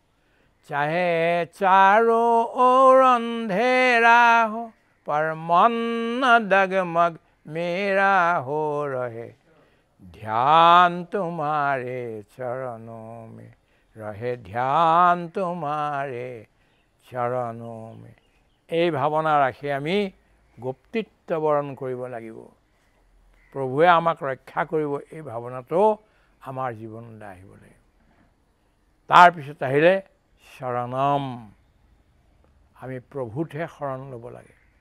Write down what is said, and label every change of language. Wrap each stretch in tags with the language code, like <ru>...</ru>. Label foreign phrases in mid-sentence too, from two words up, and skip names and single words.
<hi>चाहे चारों ओर अंधेरा हो, पर मन न डगमग मेरा हो, रहे ध्यान तुम्हारे चरणों में, रहे ध्यान तुम्हारे चरणों में।</hi> <as>এই ভাৱনা ৰাখি আমি গুপ্তিত্ব বৰণ কৰিব লাগিব। প্ৰভুৱে আমাক ৰক্ষা কৰিব, এই ভাৱনাটো আমাৰ জীৱনলৈ আহিব লাগিব। তাৰপিছত আহিলে শৰণম। আমি প্ৰভুতহে শৰণ ল'ব লাগে।</as>